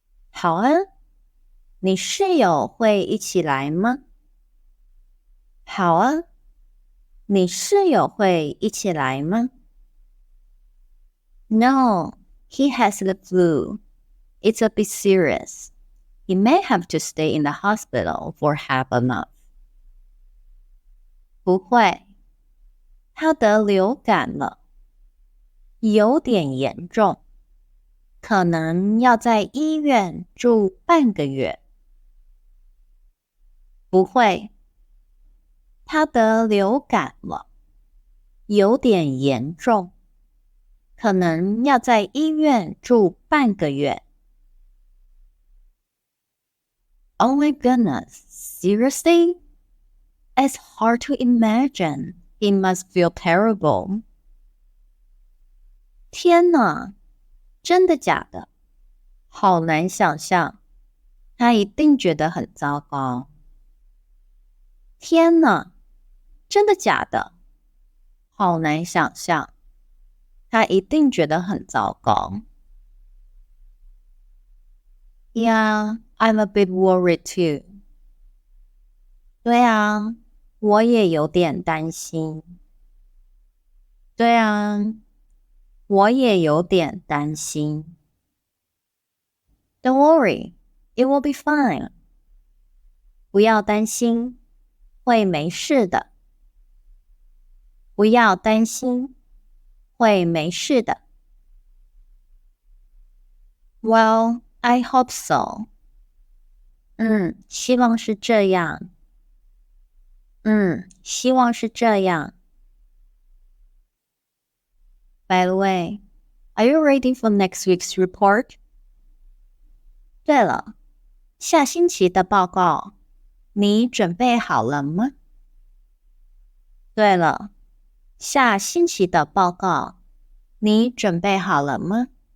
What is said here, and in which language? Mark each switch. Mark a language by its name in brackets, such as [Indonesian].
[Chinese] 好啊。你室友会一起来吗？好啊。你室友会一起来吗？ [English] No, he has the flu. It's a bit serious. He may have to stay in the hospital for half a month. [Chinese] 不会，他得流感了，有点严重，可能要在医院住半个月。不会，他得流感了，有点严重，可能要在医院住半个月。 [English] Oh my goodness, seriously? It's hard to imagine. It must feel terrible. [Chinese] 天哪，真的假的？好难想象，他一定觉得很糟糕。天哪，真的假的？好难想象，他一定觉得很糟糕。 [English] Yeah, I'm a bit worried too. [Chinese] 对啊，我也有点担心。对啊，我也有点担心。 [English] Don't worry, it will be fine. [Chinese] 不要担心，会没事的。不要担心，会没事的。 [English] Well, I hope so. [Chinese] 希望是这样。希望是这样。 [English] By the way, are you ready for next week's report? [Chinese] 对了，下星期的报告，你准备好了吗？对了，下星期的报告，你准备好了吗？